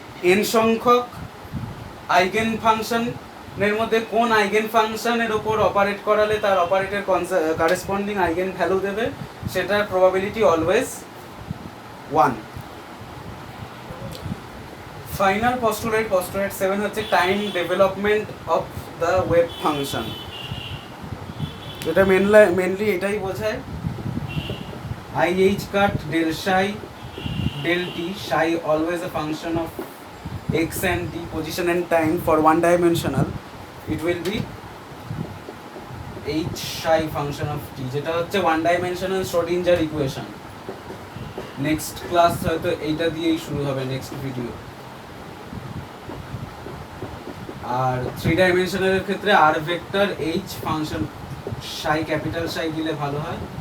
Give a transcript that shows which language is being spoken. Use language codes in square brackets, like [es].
[bn] N সংখ্যক eigen ফাংশনের মধ্যে কোন আইগেন ফাংশনের ওপর অপারেট করালে তার অপারেটের কারেসপন্ডিং আইগেন ভ্যালু দেবে, সেটার প্রবাবিলিটি অলওয়েজ 1। ফাইনাল পস্টুলেট 7 হচ্ছে time development of the wave function. এটা মেনলি এটাই বোঝায় [en] IH cut del psi del t, psi always a function of x and t, position and time for one dimensional, it will be h psi function of t, [bn] যেটা হচ্ছে one dimensional Schrodinger equation. Next class হয়তো এইটা দিয়েই শুরু হবে, next video. আর three ডাইমেনশনালের ক্ষেত্রে আর vector h function psi capital psi দিলে ভালো হয়।